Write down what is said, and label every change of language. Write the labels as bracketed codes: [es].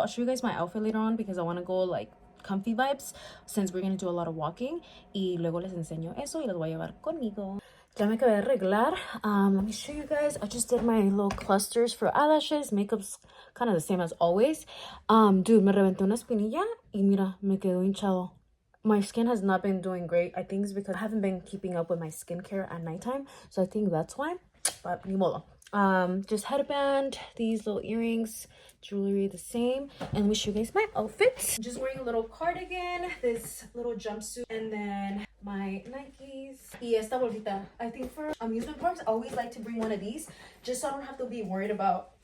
[en] I'll show you guys my outfit later on, because I want to go like comfy vibes, since we're gonna do a lot of walking. [es] Y luego les enseño eso y los voy a llevar conmigo. Ya me acabé de arreglar. [en] Let me show you guys. I just did my little clusters for eyelashes. Makeup's kind of the same as always. [es] Dude, me reventé una espinilla y mira, me quedó hinchado. [en] My skin has not been doing great. I think it's because I haven't been keeping up with my skincare at nighttime, so I think that's why. But [es] ni modo. [en] Just headband, these little earrings, jewelry the same, and we show you guys my outfit. Just wearing a little cardigan, this little jumpsuit, and then my Nikes [es] y esta bolsita. [en] I think for amusement parks I always like to bring one of these, just so I don't have to be worried about